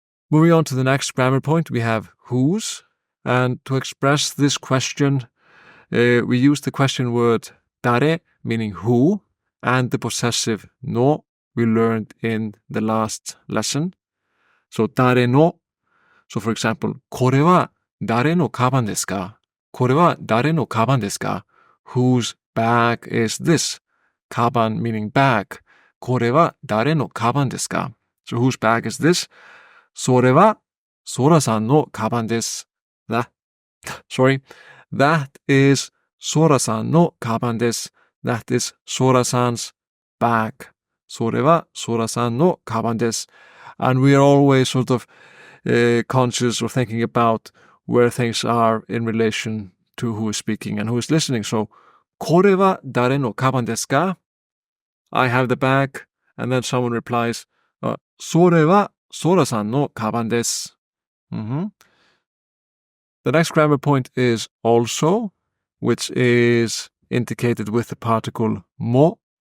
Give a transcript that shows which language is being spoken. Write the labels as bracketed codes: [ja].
[en] Moving on to the next grammar point, we have whose. And to express this question, we use the question word dare, meaning who, and the possessive no we learned in the last lesson. So dare no. So for example, [ja] これは誰のカバンですか? これは誰のカバンですか? [en] Whose bag is this? カバン meaning bag. [ja] これは誰のカバンですか? [en] So whose bag is this? [ja] それはソラさんのカバンです。 [en] That is [ja] ソラさんのカバンです。 [en] That is ソラさん's bag. [ja] それはソラさんのカバンです。 [en] And we are always sort of conscious or thinking about where things are in relation to who is speaking and who is listening. [ja] So, これは誰のカバンですか? [en] I have the bag, and then someone replies, [ja] それはソラさんのカバンです。 [en] The next grammar point is also, which is indicated with the particle mo.